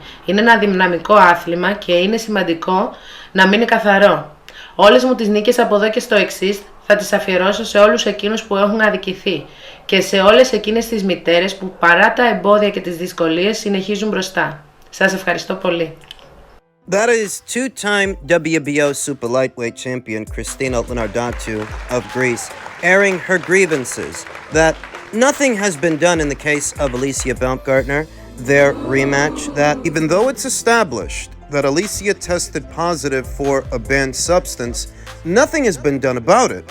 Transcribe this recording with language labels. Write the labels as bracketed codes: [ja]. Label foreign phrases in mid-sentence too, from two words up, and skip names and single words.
[el] Είναι ένα δυναμικό άθλημα και είναι σημαντικό να μείνει καθαρό. Όλες μου τις νίκες από εδώ και στο εξής θα τις αφιερώσω σε όλους εκείνους που έχουν αδικηθεί και σε όλες εκείνες τις μητέρες που παρά τα εμπόδια και τις δυσκολίες συνεχίζουν μπροστά. Σας ευχαριστώ πολύ. [en] That is two-time WBO super lightweight champion Christina Linardatou of Greece airing her grievances that nothing has been done in the case of Alicia Baumgardner, their rematch, that even though it's established that Alicia tested positive for a banned substance, nothing has been done about it.